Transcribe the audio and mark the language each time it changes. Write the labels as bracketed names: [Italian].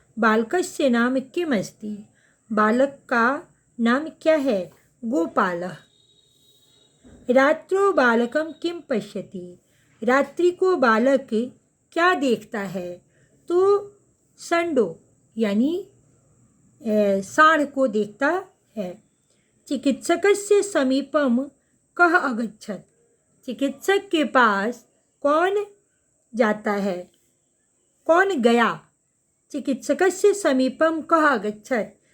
[Sanskrit] बालकस्य नाम किम अस्ति? [Hindi] बालक का नाम क्या है? [Sanskrit] गोपालः। रात्रो बालकम किम पश्यति? [Hindi] रात्रि को बालक क्या देखता है? तो संडो यानी सांड को देखता है। [Sanskrit] चिकित्सकस्य समीपम कः अगच्छत्? [Hindi] चिकित्सक के पास कौन जाता है? कौन गया? [Sanskrit] चिकित्सकस्य समीपम कः अगच्छत्?